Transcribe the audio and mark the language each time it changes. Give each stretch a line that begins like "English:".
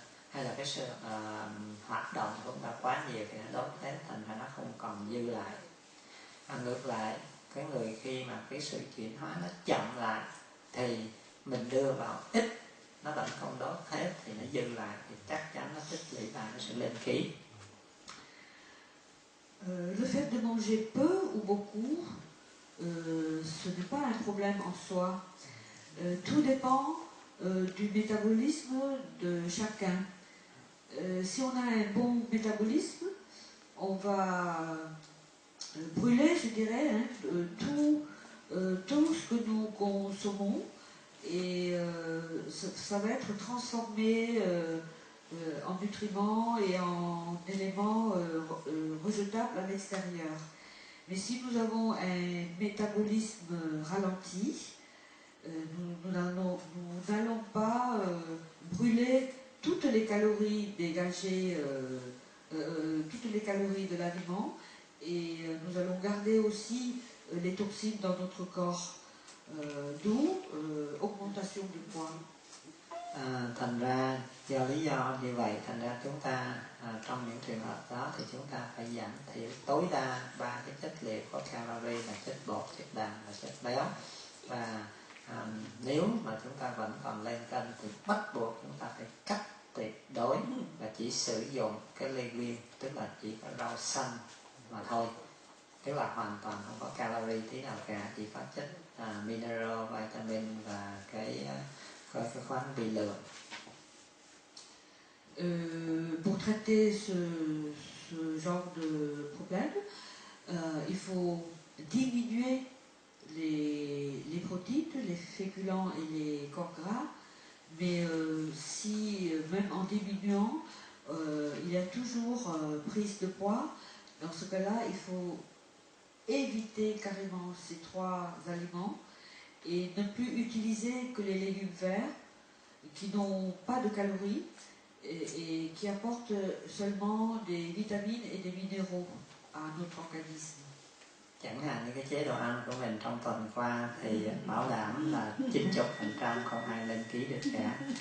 Vietnamese: Hay là cái sự hoạt động của chúng ta quá nhiều thì nó đốt hết, thành ra nó không còn dư lại. Ngược lại, cái người khi mà cái sự chuyển hóa nó chậm lại thì mình đưa vào ít, nó vẫn không đốt hết thì nó dư lại, thì chắc chắn nó tích lũy lại, nó sẽ lên ký.
French: Le fait de manger peu ou beaucoup, ce n'est pas un problème en soi. Tout dépend du métabolisme de chacun. Si on a un bon métabolisme, on va brûler, je dirais, tout tout ce que nous consommons, et ça va être transformé en nutriments et en éléments rejetables à l'extérieur. Mais si nous avons un métabolisme ralenti, nous n'allons pas brûler toutes les calories dégagées, toutes les calories de l'aliment, et nous allons garder aussi les toxines dans notre corps, d'où augmentation du poids.
Vietnamese: Thành ra do lý do như vậy, thành ra chúng ta trong những trường hợp đó thì chúng ta phải giảm thiểu tối đa 3 cái chất liệu có calorie là chất bột, chất đạm và chất béo. Và nếu mà chúng ta vẫn còn lên cân thì bắt buộc chúng ta phải cắt tuyệt đối và chỉ sử dụng cái legume, tức là chỉ có rau xanh mà thôi, tức là hoàn toàn không có calorie tí nào cả, chỉ có chất mineral, vitamin và cái khoáng vi lượng.
French: Pour traiter ce genre de problème, il faut diminuer les protéines, les féculents et les corps gras, mais si même en diminuant, il y a toujours prise de poids, dans ce cas-là, il faut éviter carrément ces 3 aliments et ne plus utiliser que les légumes verts qui n'ont pas de calories et qui apportent seulement des vitamines et des minéraux à notre organisme.
Vietnamese: Chẳng hạn như cái chế độ ăn của mình trong tuần qua thì bảo đảm là 90% không ai lên ký được cả.